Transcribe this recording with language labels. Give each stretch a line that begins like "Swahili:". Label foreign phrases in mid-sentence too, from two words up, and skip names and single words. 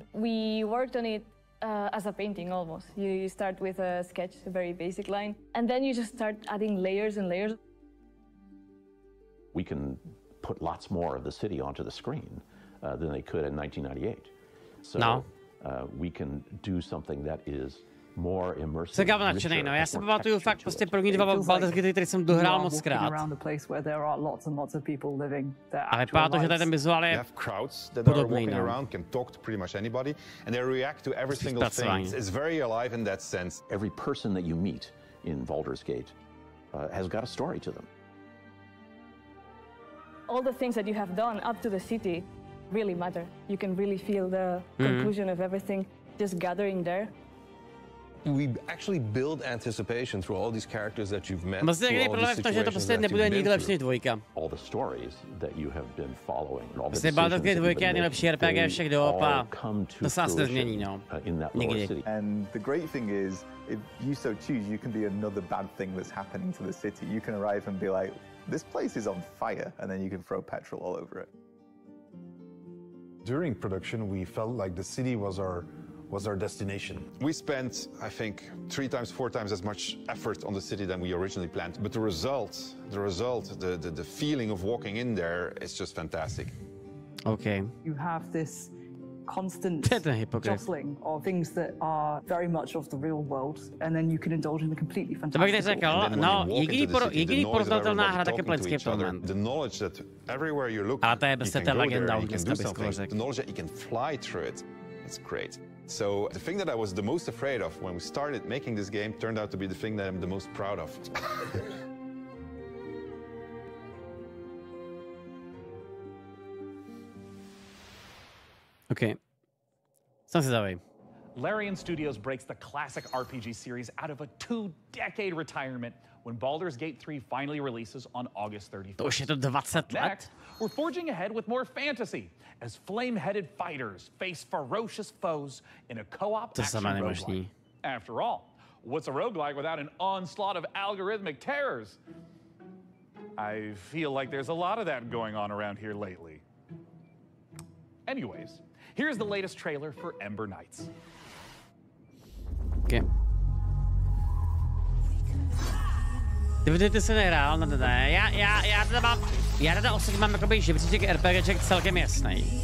English: We worked on it as a painting almost. You start with a sketch, a very basic line, and then you just start adding layers and layers. We can put lots more of the city onto the screen than they could in 1998. So we can do something that is more immersive.
Czech: Jsem kámo nadšenej, no. Já si pamatuju fakt prostě první dva Baldur's Gate, který jsem dohrál moc krát. A vypadá to, že tady ten vizuál je podobný, no.
English: Can talk to pretty much anybody, and they react to every single thing. It's very alive in that sense. Every person that you meet in Baldur's Gate has got a story to them. All the things that you have done up to the city really matter. You can really feel the conclusion of everything just gathering there. we actually build anticipation through all these characters that you've met.
Czech: Vlastně je problém v tom, že to prostě nebude nikdy lepší než dvojka.
English: All the stories that you have been following.
Czech: Prostě Baldur's Gate 2 je nejlepší RPG všech dob a to se asi nezmění, no. Nikdy.
English: And the great thing is, if you so choose, you can be another bad thing that's happening to the city. You can arrive and be like, this place is on fire, and then you can throw petrol all over it. During production, we felt like the city was our destination. We spent, I think, 3 times, 4 times as much effort on the city than we originally planned. But the result, the feeling of walking in there is just fantastic. Okay. You have this constant jostling of things that are very much of the real world, and then you can indulge in the completely fantastic.
Czech: No, jediný porovnatelná hra taky Planescape Torment.
English: The knowledge that everywhere you look, you can do something. The knowledge that you can fly through it, it's great. So the thing that I was the most afraid of when we started making this game turned out to be the thing that I'm the most proud of. Okay.
Czech: Jsem si zavej.
English: Larian Studios breaks the classic RPG series out of a 2-decade retirement when Baldur's Gate 3 finally releases on August 31st.
Czech: To už je to 20 let.
English: Next, we're forging ahead with more fantasy as flame-headed fighters face ferocious foes in a co-op action roguelike. After all, what's a roguelike without an onslaught of algorithmic terrors? I feel like there's a lot of that going on around here lately. Anyways, here's the latest trailer for Ember Knights.
Czech: Okay. Ty se nehrál, ne. Já teda osobně mám jakoby žebříček RPGček celkem jasný.